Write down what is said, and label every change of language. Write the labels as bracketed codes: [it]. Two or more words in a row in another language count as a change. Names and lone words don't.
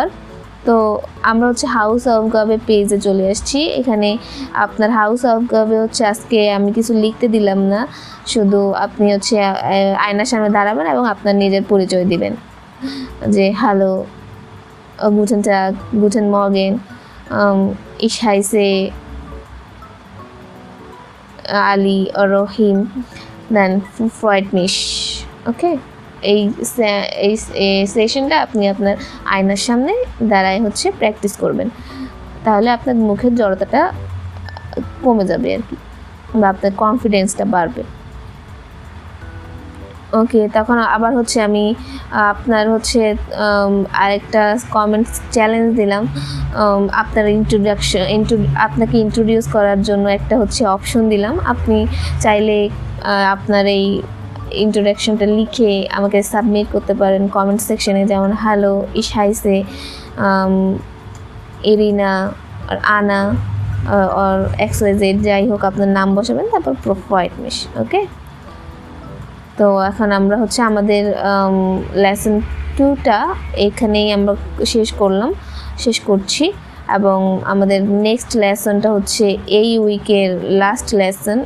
[bn] তো আমরা হচ্ছে হাউস অফ গাবে পেজে চলে আসছি। এখানে আপনার হাউস অফ গাবে হচ্ছে আজকে আমি কিছু লিখতে দিলাম না, শুধু আপনি হচ্ছে আয়নার সামনে দাঁড়াবেন এবং আপনার নিজের পরিচয় দিবেন, যে হ্যালো, [de] Guten Tag, guten Morgen, ich heiße আলী ও রহিম, দেন Freut mich. [bn] ওকে, এই সেশনটা আপনি আপনার আয়নার সামনে দাঁড়ায় হচ্ছে প্র্যাকটিস করবেন, তাহলে আপনার মুখের জড়তাটা কমে যাবে আর কি, বা আপনার কনফিডেন্সটা বাড়বে। ওকে, তখন আবার হচ্ছে আমি আপনার হচ্ছে আরেকটা [en] comments challenge [bn] দিলাম। আপনার আপনাকে ইন্ট্রোডিউস করার জন্য একটা হচ্ছে অপশন দিলাম। আপনি চাইলে আপনার এই ইন্ট্রোডাকশনটা লিখে আমাকে সাবমিট করতে পারেন [en] comment section, [bn] যেমন হ্যালো, [de] ich heiße [bn] এরিনা আর আনা আর XYZ, যাই হোক আপনার নাম বসাবেন, তারপর [de] Freut mich। [bn] ওকে, তো এখন আমরা হচ্ছে আমাদের লেসন 2টা এখানেই আমরা শেষ করছি, এবং আমাদের নেক্সট লেসনটা হচ্ছে এই উইকের [en] last lesson.